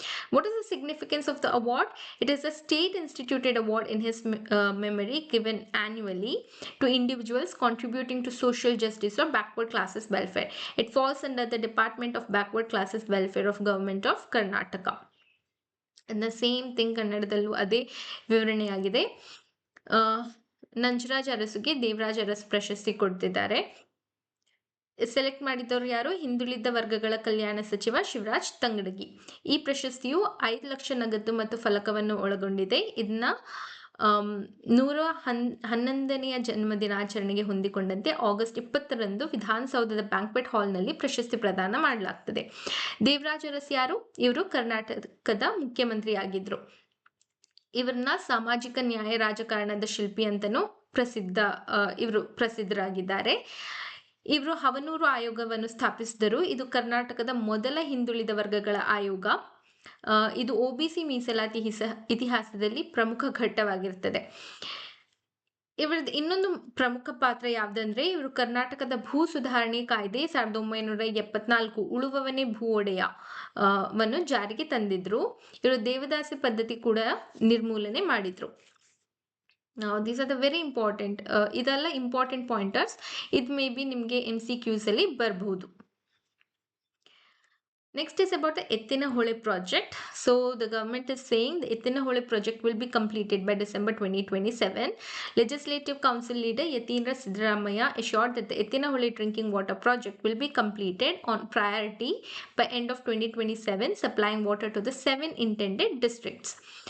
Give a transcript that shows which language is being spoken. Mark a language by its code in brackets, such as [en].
[en] What is the significance of the award? It is a state-instituted award in his memory given annually to individuals contributing to social justice or backward classes welfare. It falls under the Department of Backward Classes Welfare of Government of Karnataka. And the same thing [kn] ಕನ್ನಡದಲ್ಲೂ ಅದೇ ವಿವರಣೆಯಾಗಿದೆ. ನಂಜರಾಜ್ ಅರಸುಗೆ ದೇವರಾಜ್ ಅರಸ್ ಪ್ರಶಸ್ತಿ ಕೊಡ್ತಿದ್ದಾರೆ. Select ಮಾಡಿದವರು ಯಾರು? ಹಿಂದುಳಿದ ವರ್ಗಗಳ ಕಲ್ಯಾಣ ಸಚಿವ ಶಿವರಾಜ್ ತಂಗಡಗಿ. ಈ ಪ್ರಶಸ್ತಿಯು 5 ಲಕ್ಷ ನಗದು ಮತ್ತು ಫಲಕವನ್ನು ಒಳಗೊಂಡಿದೆ. ಇದನ್ನ 111ನೆಯ ಜನ್ಮದಿನಾಚರಣೆಗೆ ಹೊಂದಿಕೊಂಡಂತೆ ಆಗಸ್ಟ್ 20ರಂದು ವಿಧಾನಸೌಧದ ಬ್ಯಾಂಕ್ವೆಟ್ ಹಾಲ್ನಲ್ಲಿ ಪ್ರಶಸ್ತಿ ಪ್ರದಾನ ಮಾಡಲಾಗ್ತದೆ. ದೇವರಾಜ್ ಅರಸ್ ಯಾರು? ಇವರು ಕರ್ನಾಟಕದ ಮುಖ್ಯಮಂತ್ರಿ ಆಗಿದ್ರು. ಇವರನ್ನ ಸಾಮಾಜಿಕ ನ್ಯಾಯ ರಾಜಕಾರಣದ ಶಿಲ್ಪಿ ಅಂತನೂ ಇವರು ಪ್ರಸಿದ್ಧರಾಗಿದ್ದಾರೆ. ಇವರು ಹವನೂರು ಆಯೋಗವನ್ನು ಸ್ಥಾಪಿಸಿದರು. ಇದು ಕರ್ನಾಟಕದ ಮೊದಲ ಹಿಂದುಳಿದ ವರ್ಗಗಳ ಆಯೋಗ. ಇದು OBC ಮೀಸಲಾತಿ ಇತಿಹಾಸದಲ್ಲಿ ಪ್ರಮುಖ ಘಟ್ಟವಾಗಿರ್ತದೆ. ಇವರದ್ದು ಇನ್ನೊಂದು ಪ್ರಮುಖ ಪಾತ್ರ ಯಾವ್ದಂದ್ರೆ, ಇವರು ಕರ್ನಾಟಕದ ಭೂ ಸುಧಾರಣೆ ಕಾಯ್ದೆ 1974 ಉಳುವವನೇ ಭೂ ಒಡೆಯ ವನ್ನು ಜಾರಿಗೆ ತಂದಿದ್ರು. ಇವರು ದೇವದಾಸಿ ಪದ್ಧತಿ ಕೂಡ ನಿರ್ಮೂಲನೆ ಮಾಡಿದ್ರು. [en] Now these are the very important [kn] ಇದೆಲ್ಲ ಇಂಪಾರ್ಟೆಂಟ್ ಪಾಯಿಂಟರ್ಸ್. ಇದು ಮೇ ಬಿ ನಿಮಗೆ MCQs ಅಲ್ಲಿ ಬರಬಹುದು. [en] Next is about the Ettinahole project. So the government is saying the Ettinahole project will be completed by December 2027. Legislative Council leader Yatindra Siddaramaiah assured that the Ettinahole drinking water project will be completed on priority by end of 2027, supplying water to the 7 intended districts.